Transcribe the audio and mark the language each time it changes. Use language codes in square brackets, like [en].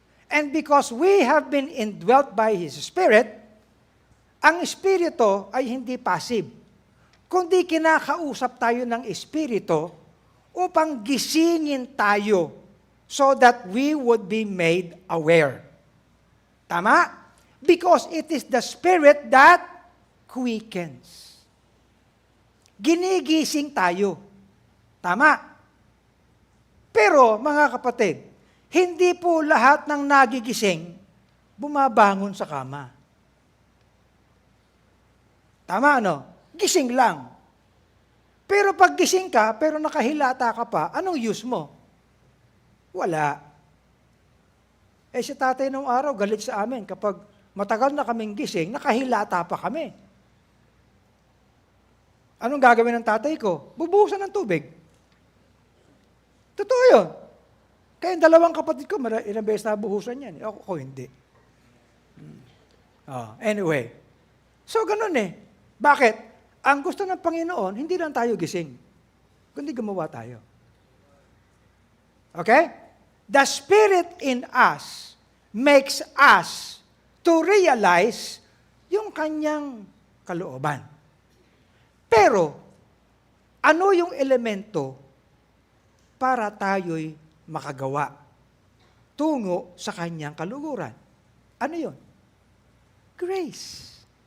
[en] And because we have been indwelt by His Spirit, [tl] ang Espiritu ay hindi passive, kundi kinakausap tayo ng Espiritu upang gisingin tayo [en] so that we would be made aware. Tama? Because it is the Spirit that quickens. [tl] Ginigising tayo. Tama? Pero, mga kapatid, hindi po lahat ng nagigising bumabangon sa kama. Tama, no? Gising lang. Pero pag gising ka, pero nakahilata ka pa, anong use mo? Wala. Si tatay nung araw, galit sa amin kapag matagal na kaming gising, nakahilata pa kami. Anong gagawin ng tatay ko? Bubuhusan ng tubig. Totoo yun. Kaya yung dalawang kapatid ko, ilang beses na buhusan yan. Ako hindi. Anyway. So, ganun eh. Bakit? Ang gusto ng Panginoon, hindi lang tayo gising, kundi gumawa tayo. Okay? [en] The Spirit in us makes us to realize [tl] yung kanyang kalooban. Pero, ano yung elemento para tayo'y makagawa tungo sa kanyang kaluguran? Ano yun? Grace.